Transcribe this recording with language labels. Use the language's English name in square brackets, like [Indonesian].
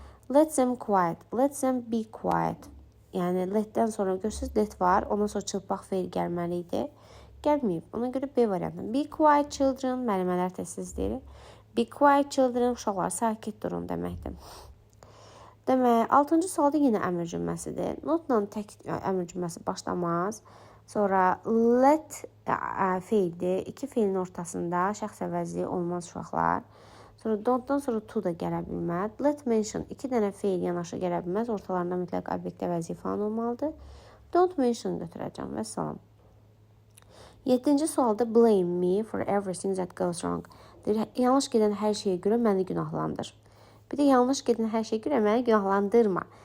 [English] Let them quiet, let them be quiet. [Azerbaijani] Yəni, letdən sonra görürsünüz, let var, ondan sonra çılpaq feil gəlməli idi. Gəlməyib, ona görə B variantı. [English] Be quiet children, [Azerbaijani] müəllimələr tez-tez deyir. [English] Be quiet children, [Azerbaijani] uşaqlar, sakit durun deməkdir. Demək, 6-cı sualda yenə əmr cümləsidir. Notla tək əmr cümləsi başlamaz. Sonra let feildir. 2 feilin ortasında şəxs əvəzliyi olmaz, uşaqlar. Sonra don't-dan sonra to da gələ bilməz. [English] Let mention [Azerbaijani] 2 dənə feil yanaşı gələ bilməz. Ortalarında mütləq obyekt əvəzliyi falan olmalıdır. [English] Don't mention [Azerbaijani] götürəcəm və salam. 7-ci sualda [English] blame me for everything that goes wrong. [Azerbaijani] Deyir, yanlış gedən hər şeyə görə məni günahlandır. Bir də yanlış gedən hər şeyə görə məni günahlandırma.